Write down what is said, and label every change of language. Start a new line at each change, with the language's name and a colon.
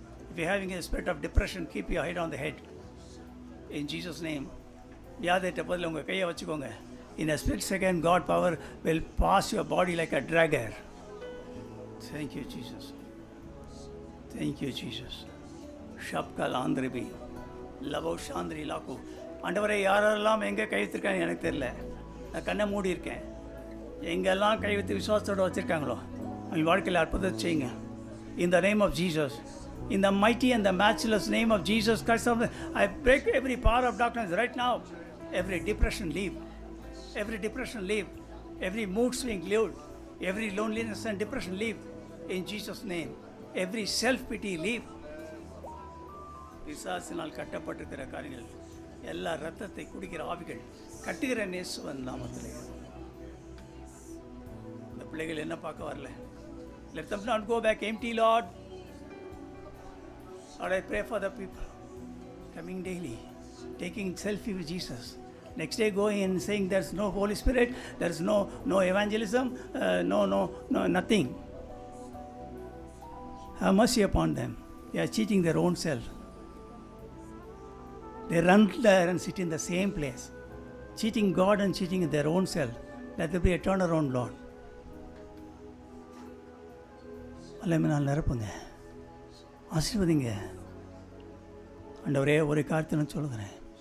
English: If you're having a spirit of depression, keep your head on the head. In Jesus' name.
Tamil: வியாதிட்ட பதில் உங்கள் கையை வச்சுக்கோங்க.
English: In a split second, God power will pass your body like a dragger. Thank you, Jesus. Thank you, Jesus. Shapkal Andribi. Lavo Shandri Laku.
Tamil: ஆண்டவரே, யாரெல்லாம் எங்கே கை வச்சிருக்காங்க எனக்கு தெரியல. நான் கண்ணை மூடி இருக்கேன். எங்கெல்லாம் கை வைத்து விசுவாசத்தோடு வச்சுருக்காங்களோ அவங்க வாழ்க்கையில் அற்புதத்தை செய்யுங்க.
English: In the name of Jesus. In the mighty and the matchless name of Jesus Christ, I break every power of darkness right now. Every depression leave. Every depression leave. Every mood swing leave. Every loneliness and depression leave. In Jesus' name. Every self-pity leave.
Tamil: பிசாசினால் கட்டப்பட்டிருக்கிற காரியங்கள் எல்லா ரத்தத்தை குடிக்கிற ஆவிகள் கட்டுகிற இயேசுவின் நாமத்திலே. இந்த பிள்ளைகள் என்ன பார்க்க வரல.
English: Let them not go back empty, Lord. Lord, I pray for the people coming daily, taking selfie with Jesus. Next day going and saying there's no Holy Spirit, there's no evangelism, no nothing. Have mercy upon them. They are cheating their own self. They run there and sit in the same place, cheating God and cheating their own self. Let there be a turnaround, Lord.
Tamil: அல்லமையினால் நிரப்புங்க, ஆசீர்வதிங்க. ஆண்டவரே, ஒரு காரியத்தை நான் சொல்லுகிறேன்.